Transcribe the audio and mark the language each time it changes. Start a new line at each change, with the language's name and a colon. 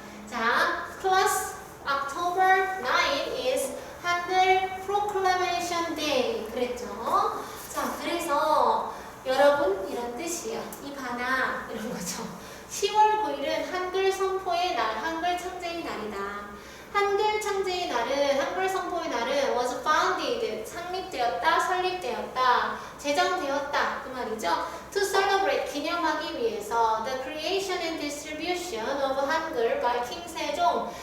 Korean: 자,
English: plus October 9 is 한글 Proclamation Day.
Korean: 그랬죠? 자, 그래서 여러분 이런 뜻이에요. 이봐나 이런 거죠. 10월 9일은 한글 선포의 날, 한글 창제의 날이다. 한글 창제의 날은, 한글 선포의 날은
English: was founded,
Korean: 창립되었다, 설립되었다, 제정되었다 그 말이죠.
English: To celebrate,
Korean: 기념하기 위해서
English: the creation and distribution of 한글 by King 세종.